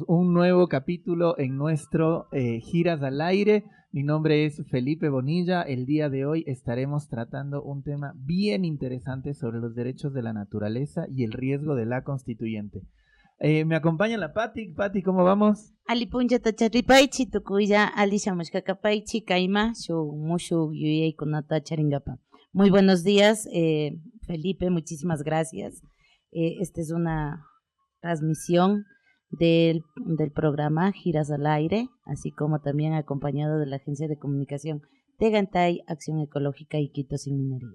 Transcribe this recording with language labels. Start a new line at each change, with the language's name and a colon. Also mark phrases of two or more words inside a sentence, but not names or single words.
Spanish: Un nuevo capítulo en nuestro Giras al Aire. Mi nombre es Felipe Bonilla. El día de hoy estaremos tratando un tema bien interesante sobre los derechos de la naturaleza y el riesgo de la constituyente. Me acompaña la Pati. Pati, ¿cómo vamos?
Quechua: Alipuncha tacharipaychi tukuya alishamushkakapaychi kaima shu mushu yuyaykunata charingapa.
Spanish: Muy buenos días, Felipe, muchísimas gracias. Esta es una transmisión del programa Giras al Aire, así como también acompañado de la Agencia de Comunicación Tegantay, Acción Ecológica y Quito Sin Minería.